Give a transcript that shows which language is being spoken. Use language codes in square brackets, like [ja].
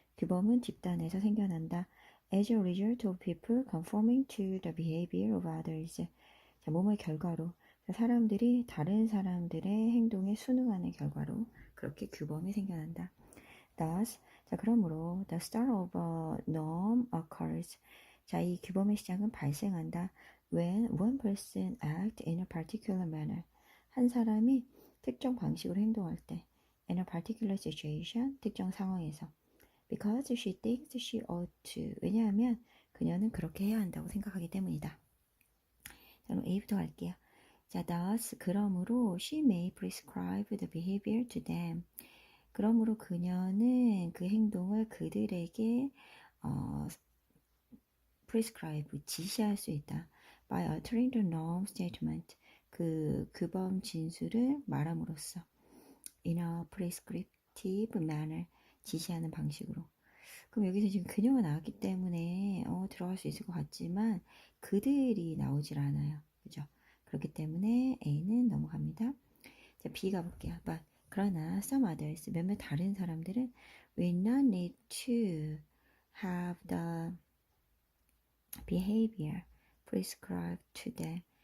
[ko] 규범은 집단에서 생겨난다. [en] As a result of people conforming to the behavior of others. [ko] 자, 뭐뭐의 결과로 사람들이 다른 사람들의 행동에 순응하는 결과로 그렇게 규범이 생겨난다. [en] Thus, [ko] 자 그러므로 [en] the start of a norm occurs. [ko] 자, 이 규범의 시작은 발생한다. [en] When one person act in a particular manner. [ko] 한 사람이 특정 방식으로 행동할 때. [en] In a particular situation, [ko] 특정 상황에서. [en] Because she thinks she ought to. [ko] 왜냐하면 그녀는 그렇게 해야 한다고 생각하기 때문이다. 자, 그럼 A부터 갈게요. [en] 자, thus, [ko] 그러므로 [en] she may prescribe the behavior to them. [ko] 그러므로 그녀는 그 행동을 그들에게 prescribe, 지시할 수 있다. [en] By altering the norm statement, [ko] 그 규범 진술을 말함으로써 [en] in a prescriptive manner, [ko] 지시하는 방식으로. 그럼 여기서 지금 그녀가 나왔기 때문에 들어갈 수 있을 것 같지만 그들이 나오질 않아요. 그죠? 그렇기 때문에 A는 넘어갑니다. 자, B 가볼게요. [en] But [ko] 그러나 [en] some others, [ko] 몇몇 다른 사람들은 [en] will not need to have the behavior prescribed to them.